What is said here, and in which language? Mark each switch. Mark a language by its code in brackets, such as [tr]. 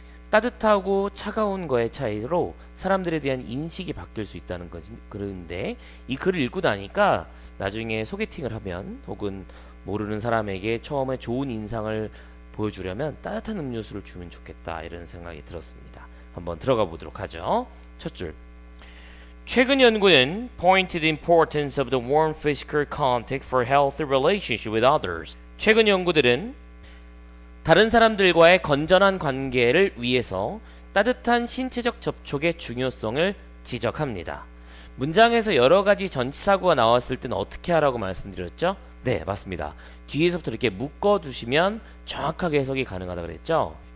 [ko] 따뜻하고 차가운 거의 차이로 사람들에 대한 인식이 바뀔 수 있다는 거지. 그런데 이 글을 읽고 나니까 나중에 소개팅을 하면 혹은 모르는 사람에게 처음에 좋은 인상을 보여주려면 따뜻한 음료수를 주면 좋겠다 이런 생각이 들었습니다. 한번 들어가 보도록 하죠. 첫 줄. 최근 연구는 [en] pointed the importance of the warm physical contact for healthy relationship with others. [ko] 최근 연구들은 다른 사람들과의 건전한 관계를 위해서 따뜻한 신체적 접촉의 중요성을 지적합니다. 문장에서 여러 가지 전치사구가 나왔을 때는 어떻게 하라고 말씀드렸죠? 네, 맞습니다. 뒤에서부터 이렇게 묶어두시면 정확하게 해석이 가능하다 그랬죠?